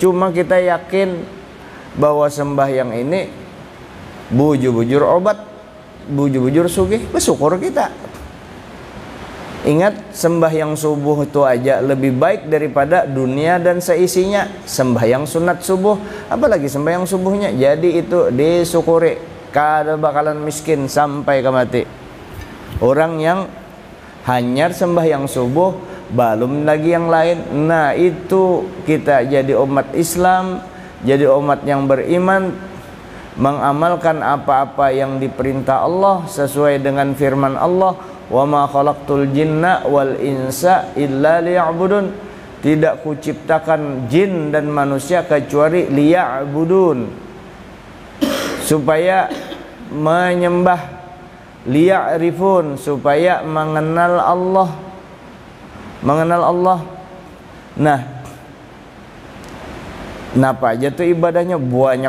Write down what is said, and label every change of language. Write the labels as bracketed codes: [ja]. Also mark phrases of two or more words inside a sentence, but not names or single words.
[bjn] Cuma kita yakin bahwa sembahyang ini bujur-bujur obat, bujur-bujur sugih, bersyukur kita. [id] Ingat, sembahyang subuh itu aja lebih baik daripada dunia dan seisinya. Sembahyang sunat subuh, apalagi sembahyang subuhnya. [bjn] Jadi itu disyukuri, kada bakalan miskin sampai ke mati. [id] Orang yang hanya sembahyang subuh, belum lagi yang lain. Nah, itu kita jadi umat Islam, jadi umat yang beriman, mengamalkan apa-apa yang diperintah Allah sesuai dengan firman Allah, [ar] وما خلقت الجن والإنس إلا ليعبدون. [id] Tidak kuciptakan jin dan manusia kecuali liya'budun, supaya menyembah, liya'rifun, supaya mengenal Allah, Nah, napa aja tuh ibadahnya banyak